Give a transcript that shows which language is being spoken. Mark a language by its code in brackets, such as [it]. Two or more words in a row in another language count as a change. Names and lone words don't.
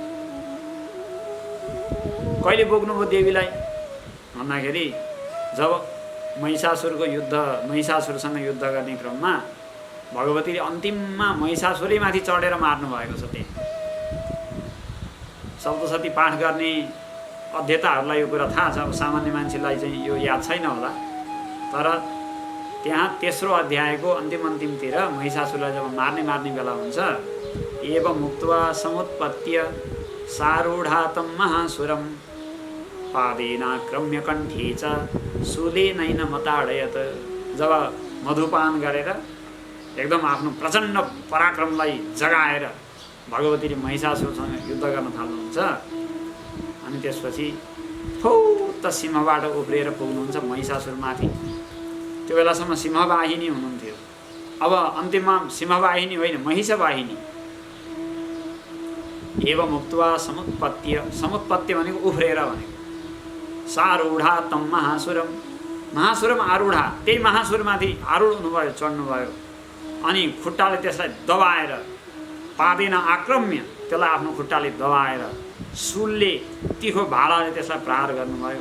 [ne] कहिले बोक्नुभयो देवीलाई भन्दाखेरि जब महिषासुरको युद्ध, महिषासुरसँग युद्ध गर्ने क्रममा भगवतीले अन्तिममा महिषासुरैमाथि चढेर मार्नु भएको छ। त्यही सप्तशती पाठ गर्ने अध्येताहरूलाई यो कुरा थाहा छ। सामान्य मान्छेलाई चाहिँ यो याद छैन होला, तर त्यहाँ तेस्रो अध्यायको अन्तिमतिर महिषासुरलाई जब मार्ने बेला हुन्छ, [sa] एवं मुक्त्वा समुत्पत्य सारूढातं महासुरं पादेनाक्रम्य कण्ठे च शूलेनैन मताडयत। [ne] जब मधुपान गरेर एकदम आफ्नो प्रचण्ड पराक्रमलाई जगाएर भगवतीले महिषासुरसँग युद्ध गर्न थाल्नुहुन्छ। अनि त्यसपछि फौत सिंहबाट उफ्रिएर पुग्नुहुन्छ महिषासुरमाथि। त्यो बेलासम्म सिंहवाहिनी हुनुहुन्थ्यो, अब अन्तिममा सिंहवाहिनी होइन महिषवाहिनी। [sa] एवं मुक्त्वा समुत्पत्य, समुत्पत्य [ne] भनेको उफ्रेर भनेको। [sa] सारूढा तम महासुरम, महासुरम आरूढा, [ne] त्यही महासुरमाथि आरूढ हुनुभयो, चढ्नुभयो। अनि खुट्टाले त्यसलाई दबाएर, [sa] पादेन आक्रम्य, [ne] त्यसलाई आफ्नो खुट्टाले दबाएर, सुलले तिखो भालाले त्यसलाई प्रहार गर्नुभयो।